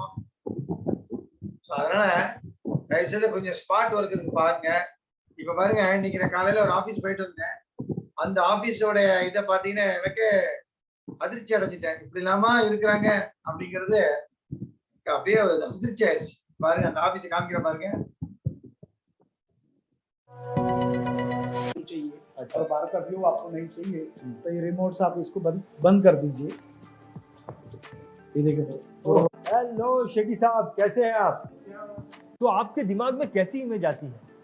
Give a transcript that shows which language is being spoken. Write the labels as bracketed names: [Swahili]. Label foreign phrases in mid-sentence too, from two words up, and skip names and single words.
[Tamil] அதனால தயவுசெய்து கொஞ்சம் [English] spot work [Tamil] இருக்கு பாருங்க. இப்ப பாருங்க, இன்னைக்கு நான் காலையில ஒரு ஆபீஸ் போயிட்டு வந்தேன். அந்த ஆபீஸோட இதை பாத்தீங்கன்னா எனக்கு அதிர்ச்சி அடைஞ்சிட்டேன். இப்படி இல்லாம இருக்கிறாங்க அப்படிங்கிறது அப்படியே அதிர்ச்சி ஆயிடுச்சு. பாருங்க, அந்த ஆபீஸ் காமிக்கிற பாருங்க. [Hindi] चाहिए और बाहर का व्यू आपको नहीं चाहिए तो ये रिमोट से आप इसको बंद कर दीजिए। ये देखो। हेलो शेट्टी साहब, कैसे हैं आप? तो आपके दिमाग में कैसी इमेज आती है?